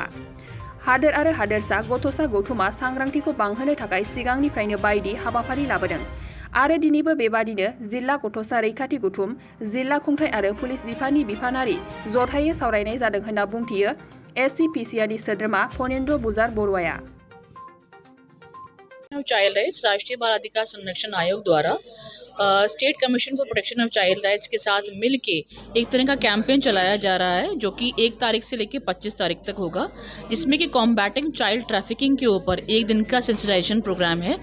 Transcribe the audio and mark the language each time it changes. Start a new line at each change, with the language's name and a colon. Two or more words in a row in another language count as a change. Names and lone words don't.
Bodo: हादोर आरो हादोरसा गथ'सा गौथुमा सांग्रांथिखौ बांहोनो थाखाय सिगांनिफ्रायनो बायदि हाबाफारि लाबोदों आरो दिनैबो बेबादिनो जिल्ला गथ'सा रैखाथि गौथुम, जिल्ला खुंथाय आरो पुलिस बिफाननि बिफानारि जथायै सावरायनाय जादों होनना बुंथियो एससिपिसिआरनि सोद्रोमा फनेन्द्र बुजार बरुवाया।
Hindi: चाइल्ड राइट्स राष्ट्रीय बाल अधिकार संरक्षण आयोग द्वारा स्टेट कमीशन फॉर प्रोटेक्शन ऑफ चाइल्ड राइट्स के साथ मिलके एक तरह का कैंपेन चलाया जा रहा है, जो कि 1 तारीख से लेकर 25 तारीख तक होगा, जिसमें कि
English: combating child trafficking
Hindi: के ऊपर 1 दिन का
English: sensitization program
Hindi: है।